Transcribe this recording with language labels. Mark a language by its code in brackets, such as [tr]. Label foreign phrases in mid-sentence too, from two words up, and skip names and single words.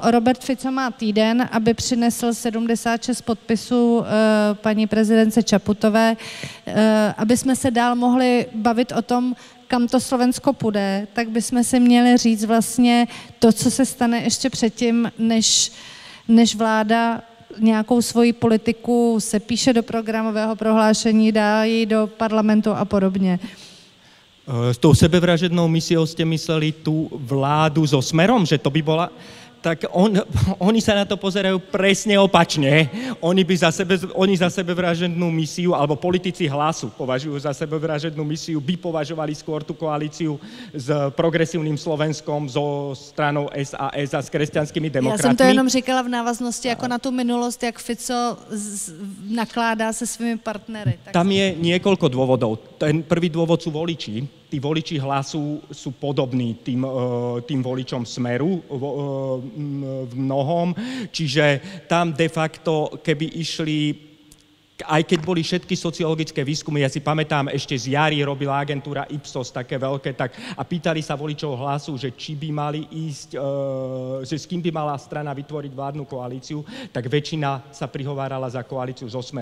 [cs] Robert Fico má týden, aby přinesl 76 podpisů paní prezidence Čaputové, aby jsme se dál mohli bavit o tom, kam to Slovensko půjde, tak bychom si měli říct vlastně to, co se stane ještě předtím, než vláda nějakou svoji politiku se píše do programového prohlášení, dá ji do parlamentu a podobně. [sk] S tou sebevražednou misiou ste mysleli tú vládu so Smerom, že to by bola... Tak oni sa na to pozerajú presne opačne. Oni za sebevražednú misiu, alebo politici Hlasu považujú za sebevražednú misiu, by považovali skôr tú koalíciu s progresívnym Slovenskom, so stranou SAS a s kresťanskými demokratmi. [cs] Já jsem to jenom říkala v návaznosti jako na tu minulost, jak Fico nakládá se svými partnery. Tak [sk] tam je niekoľko dôvodov. Ten prvý dôvod sú voliči. Tí voliči Hlasu sú podobní tým voličom Smeru v mnohom, čiže tam de facto, keby išli, aj keď boli všetky sociologické výskumy, ja si pamätám, ešte z jary robila agentúra Ipsos také veľké, a pýtali sa voličov Hlasu, že či by mali ísť, že s kým by mala strana vytvoriť vládnu koalíciu, tak väčšina sa prihovárala za koalíciu so Smerom.